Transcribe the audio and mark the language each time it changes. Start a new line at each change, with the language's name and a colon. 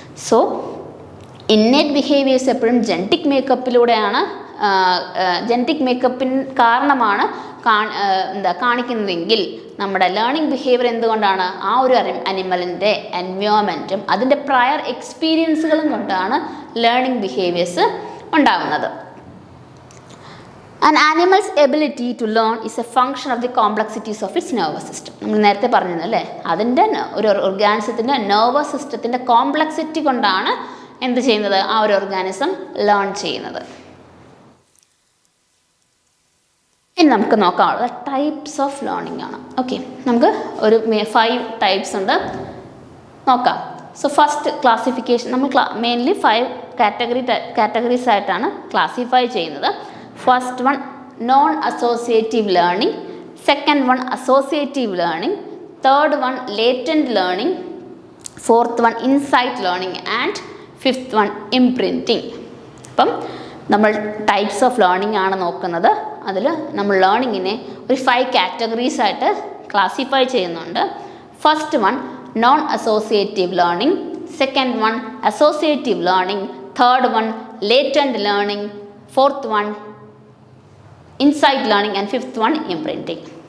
Malayalam: So innate behaviours എപ്പോഴും genetic മേക്കപ്പിലൂടെയാണ്, genetic മേക്കപ്പിന് കാരണമാണ് കാണിക്കുന്നതെങ്കിൽ നമ്മുടെ ലേണിംഗ് ബിഹേവിയർ എന്തുകൊണ്ടാണ്? ആ ഒരു അനിമലിൻ്റെ എൻവയോൺമെൻറ്റും അതിൻ്റെ പ്രയർ എക്സ്പീരിയൻസുകളും കൊണ്ടാണ് ലേണിംഗ് ബിഹേവിയേഴ്സ് ഉണ്ടാകുന്നത്.
English: An animal's ability to learn is a function of the complexities of its nervous system.
Malayalam: നമ്മൾ നേരത്തെ പറഞ്ഞല്ലേ, അതിൻ്റെ ഒരു ഓർഗാനിസത്തിൻ്റെ നെർവസ് സിസ്റ്റത്തിൻ്റെ കോംപ്ലക്സിറ്റി കൊണ്ടാണ് എന്ത് ചെയ്യുന്നത്? ആ ഒരു ഓർഗാനിസം ലേൺ ചെയ്യുന്നത്. ഇനി നമുക്ക് നോക്കാനുള്ളത് ടൈപ്സ് ഓഫ് ലേണിംഗ് ആണ്. ഓക്കെ, നമുക്ക് ഒരു 5 ടൈപ്സ് ഉണ്ട്, നോക്കാം. സോ ഫസ്റ്റ് ക്ലാസിഫിക്കേഷൻ, നമ്മൾ മെയിൻലി 5 കാറ്റഗറീസ് ആയിട്ടാണ് ക്ലാസിഫൈ ചെയ്യുന്നത്.
English: First one, non-associative learning. Second one, associative learning. Third one, latent learning. Fourth one, insight learning. And fifth one, imprinting.
Malayalam: അപ്പം നമ്മൾ ടൈപ്സ് ഓഫ് ലേണിംഗ് ആണ് നോക്കുന്നത്. അതിൽ നമ്മൾ ലേണിങ്ങിനെ ഒരു 5 കാറ്റഗറീസ് ആയിട്ട് ക്ലാസിഫൈ ചെയ്യുന്നുണ്ട്.
English: First one non associative learning, second one associative learning, third one latent learning, fourth one insight learning and fifth one imprinting.